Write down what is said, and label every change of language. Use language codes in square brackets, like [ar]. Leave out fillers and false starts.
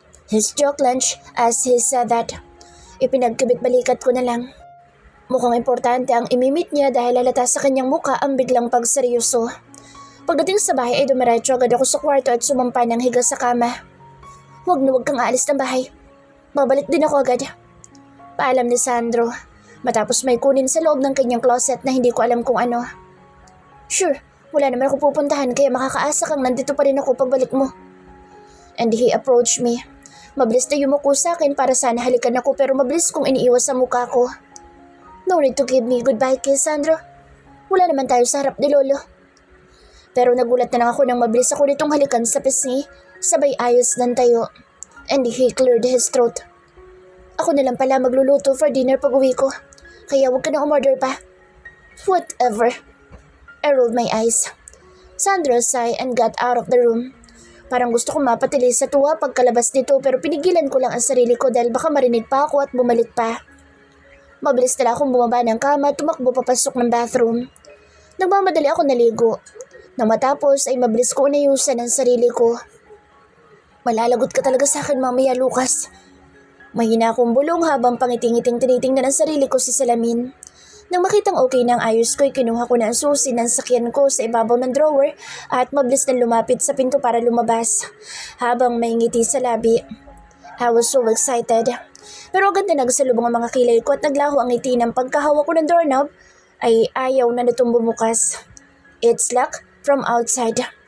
[en] His joke lunch as he said that. [tl] Ipinagkabit balikat ko na lang. Mukhang importante ang imimit niya dahil halata sa kanyang muka ang biglang pagseryoso. Pagdating sa bahay ay dumiretso agad ako sa kwarto at sumampa ng higa sa kama. Huwag na huwag kang aalis ng bahay. Babalik din ako agad. Paalam ni Sandro. Matapos may kunin sa loob ng kanyang closet na hindi ko alam kung ano. Sure, wala naman ako pupuntahan kaya makakaasa kang nandito pa rin ako pagbalik mo. [en] And he approached me. [tl] Mabilis na yumuko sa akin para sana halikan ako pero mabilis kong iniiwas sa mukha ko. [en] No need to give me goodbye kiss, Sandro. [tl] Wala naman tayo sa harap ni Lolo. Pero nagulat na lang ako nang mabilis ako nitong halikan sa pisngi, sabay ayos ng tayo. [en] And he cleared his throat. [tl] Ako na lang pala magluluto [en] for dinner [tl] pag uwi ko. Kaya huwag ka na umorder pa. [en] Whatever. I rolled my eyes. Sandro sighed and got out of the room. [tl] Parang gusto kong mapatili sa tuwa pagkalabas nito pero pinigilan ko lang ang sarili ko dahil baka marinig pa ako at bumalik pa. Mabilis na lang akong bumaba ng kama at tumakbo papasok ng bathroom. Nagmamadali ako naligo. Nang matapos ay mabilis ko inayusan ang sarili ko. Malalagot ka talaga sa akin mamaya, Lucas. Mahina akong bulong habang pangiting-iting tinitingnan ang sarili ko sa salamin. Nang makitang okay na ang ayos ko, kinuha ko na ang susi ng sakyan ko sa ibabaw ng drawer at mabilis na lumapit sa pinto para lumabas habang may ngiti sa labi. [en] I was so excited. [tl] Pero agad na nagsalubong ang mga kilay ko at naglaho ang ngiti ng pagkahawak ko ng doorknob ay ayaw na natong bumukas. [en] It's locked from outside.